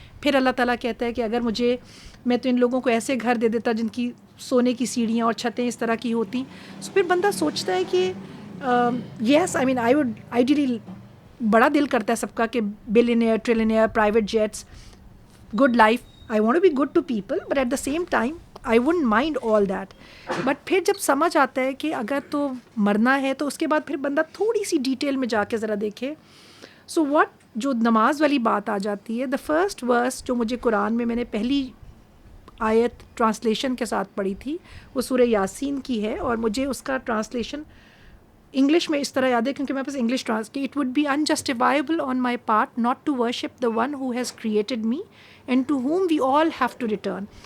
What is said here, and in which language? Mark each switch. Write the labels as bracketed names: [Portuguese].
[Urdu] پھر اللہ تعالیٰ کہتا ہے کہ اگر میں تو ان لوگوں کو ایسے گھر دے دیتا جن کی سونے کی سیڑھیاں اور چھتیں اس طرح کی ہوتی. سو پھر بندہ سوچتا ہے کہ [English] yes, I mean I would ideally [Urdu] بڑا دل کرتا ہے سب کا کہ billionaire, ٹریلینئر, [English] Private jets, good life. I want to be good to people, but at the same time, I wouldn't mind all that. But [Urdu] پھر جب سمجھ آتا ہے کہ اگر تو مرنا ہے تو اس کے بعد پھر بندہ تھوڑی سی ڈیٹیل میں جا کے ذرا دیکھے. [English] so what [Urdu] جو نماز والی بات آ جاتی ہے, [English] the first verse [Urdu] جو مجھے قرآن میں نے پہلی آیت ٹرانسلیشن کے ساتھ پڑھی تھی وہ سورہ یاسین کی ہے, اور مجھے اس کا ٹرانسلیشن انگلش میں اس طرح یاد ہے کیونکہ میرے پاس انگلش کہ [English] It would be unjustifiable on my part not to worship the one who has created me and to whom we all have to return.